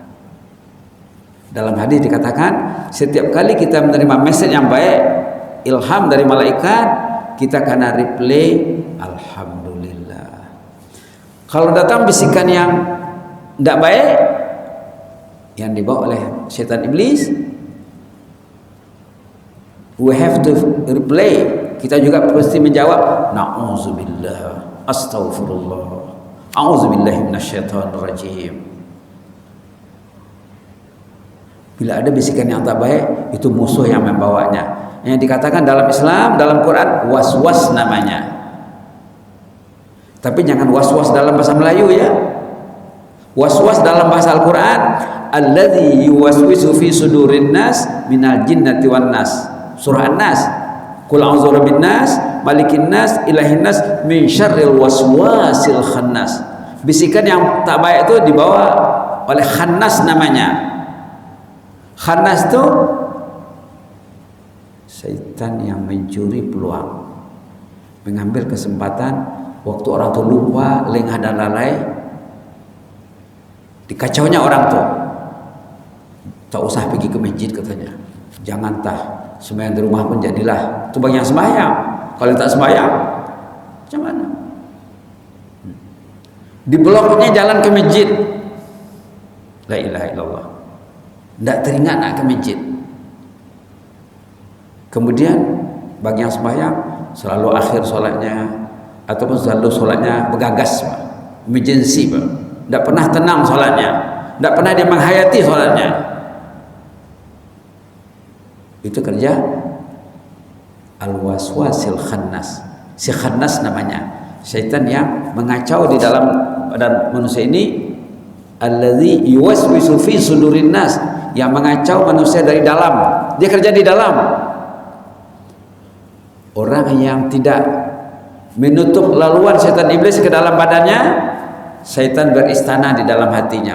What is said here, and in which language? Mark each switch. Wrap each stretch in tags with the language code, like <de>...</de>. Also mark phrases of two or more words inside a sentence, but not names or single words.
<ms>Dalam hadis dikatakan, setiap kali kita menerima message yang baik, ilham dari malaikat, kita kena replay alhamdulillah. Kalau datang bisikan yang tidak baik, yang dibawa oleh syaitan iblis,</ms> <en>we have to replay.</en> <ms>Kita juga pasti menjawab</ms> <ar>نعوذ بالله، أستغفر الله، أعوذ بالله من الشيطان الرجيم.</ar> <ms>Bila ada bisikan yang tak baik, itu musuh yang membawanya. Yang dikatakan dalam Islam, dalam Quran, was-was namanya. Tapi jangan was-was dalam bahasa Melayu ya. Was-was dalam bahasa Al-Quran,</ms> <ar>الذي يوسوس في صدور الناس من الجنة والناس.</ar> <ms>Surah An-Nas.</ms> <ar>قل أعوذ برب الناس، ملك الناس، إله الناس، من شر الوسواس الخناس.</ar> <ms>Bisikan yang tak baik itu dibawa oleh khannas namanya. Khannas itu syaitan yang mencuri peluang, mengambil kesempatan waktu orang itu lupa, lengah dan lalai, dikacaunya orang tuh. Tak usah pergi ke masjid katanya. Jangan sembahyang di rumah pun jadilah. Itu bagi yang sembahyang. Kalau tak sembahyang, macam mana? Dibloknya jalan ke masjid.</ms> <ar>لا إله إلا الله.</ar> <ms>Tidak teringat nak ke masjid. Kemudian bagi yang sembahyang selalu akhir solatnya ataupun selalu solatnya bergagas, emergency, tidak pernah tenang solatnya, tidak pernah dia menghayati solatnya. Itu kerja</ms> <ar>الوسواس الخناس.</ar> <ms>Si khannas namanya syaitan yang mengacau di dalam badan manusia ini,</ms> <ar>الذي يوسوس في صدور الناس,</ar> <ms>yang mengacau manusia dari dalam. Dia kerja di dalam. Orang yang tidak menutup laluan syaitan iblis ke dalam badannya, syaitan beristana di dalam hatinya.</ms>